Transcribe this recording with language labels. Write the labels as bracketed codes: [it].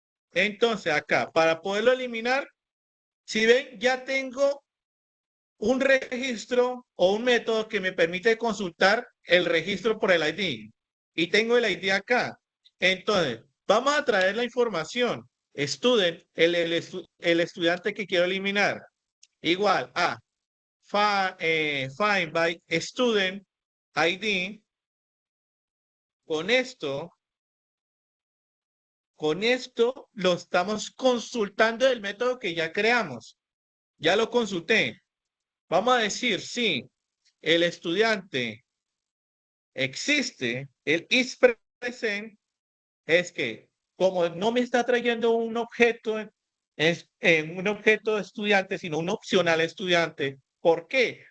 [es] Entonces, acá, para poderlo eliminar, si ven, ya tengo un registro o un método que me permite consultar el registro por el ID. Y tengo el ID acá. Entonces, vamos a traer la información. Student, el estudiante que quiero eliminar. Igual a [en] find by student ID. [es] Con esto lo estamos consultando del método que ya creamos. Ya lo consulté. Vamos a decir, sí, el estudiante existe, el is present es que como no me está trayendo un objeto, es un objeto de estudiante, sino un opcional estudiante. ¿Por qué?